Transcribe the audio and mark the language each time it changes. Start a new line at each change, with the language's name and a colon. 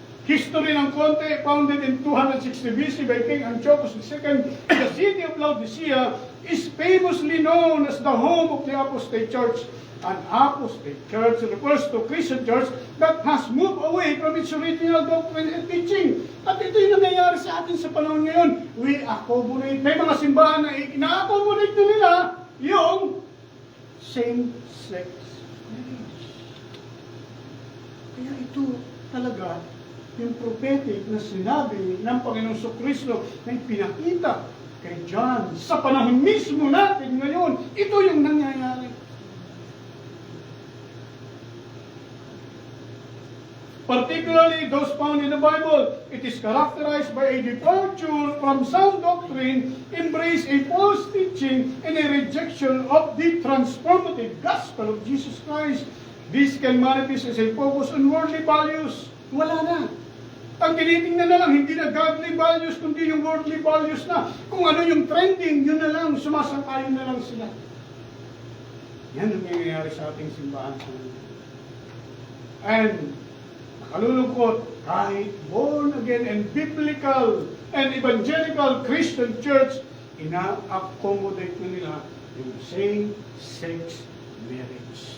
English: History
Filipino: ng konti,
English: founded in 260 BC by King Antiochus II, the city of Laodicea is famously known as the home of the apostate church. An apostate church refers to Christian church that has moved away from its original doctrine and teaching.
Filipino: At ito yung nangyayari sa atin sa panahon ngayon.
English: We accommodate.
Filipino: May mga simbahan na ina-accommodate na nila yung same-sex marriage. Kaya ito talaga yung prophetic na sinabi ng Panginoong Kristo na pinakita kay John sa panahon mismo natin ngayon. Ito yung nangyayari.
English: Particularly those found in the Bible, it is characterized by a departure from sound doctrine, embrace a false teaching, and a rejection of the transformative gospel of Jesus Christ. This can manifest as a focus on worldly values.
Filipino: Wala na. Ang tinitingnan na lang, hindi na godly values, kundi yung worldly values na. Kung ano yung trending, yun na lang, sumasang-ayon na lang sila. Yan ang nangyayari sa ating simbahan. And nakalulungkot, kahit born again and biblical and evangelical Christian church, ina-accommodate na nila yung same-sex marriage.